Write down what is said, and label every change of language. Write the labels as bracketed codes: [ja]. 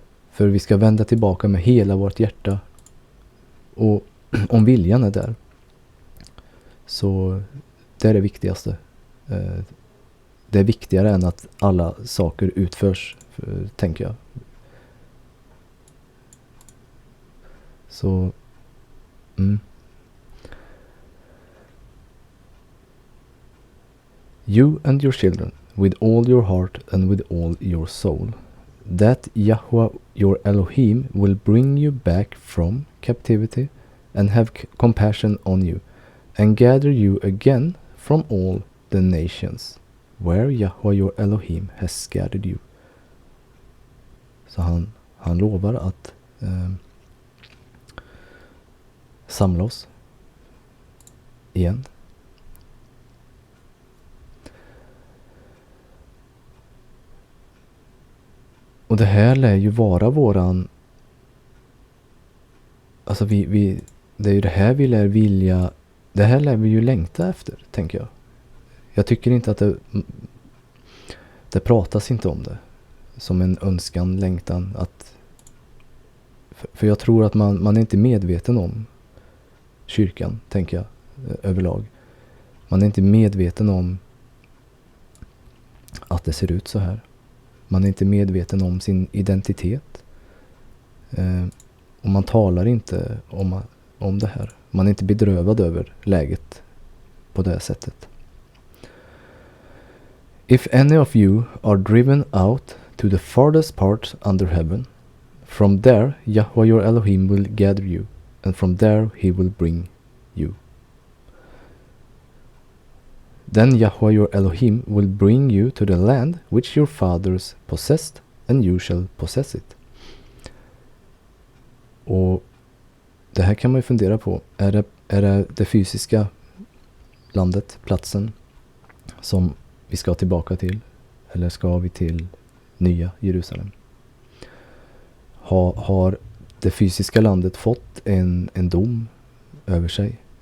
[sv] För vi ska vända tillbaka med hela vårt hjärta. Och om viljan är där, så det är det viktigaste. Det är viktigare än att alla saker utförs, tänker jag. [en] Så You and your children, with all your heart and with all your soul, that Yahweh your Elohim will bring you back from captivity and have compassion on you, and gather you again from all the nations where Yahweh your Elohim has scattered you. [sv] Så han lovar att samla oss igen. Och det här lär ju vara våran... Alltså det är ju det här vi lär vilja... Det här lär vi ju längta efter, tänker jag. Jag tycker inte att det pratas inte om det som en önskan, längtan. För jag tror att man är inte medveten om kyrkan, tänker jag, överlag. Man är inte medveten om att det ser ut så här. Man är inte medveten om sin identitet. Och man talar inte om det här. Man är inte bedrövad över läget på det sättet. [en] If any of you are driven out to the farthest part under heaven, from there Yahweh your Elohim will gather you, and from there he will bring you. Then Yahweh your Elohim will bring you to the land which your fathers possessed, and you shall possess it. [sv] Och det här kan man ju fundera på. Är det fysiska landet, platsen, som vi ska tillbaka till? Eller ska vi till nya Jerusalem? Har det fysiska landet fått en dom över sig?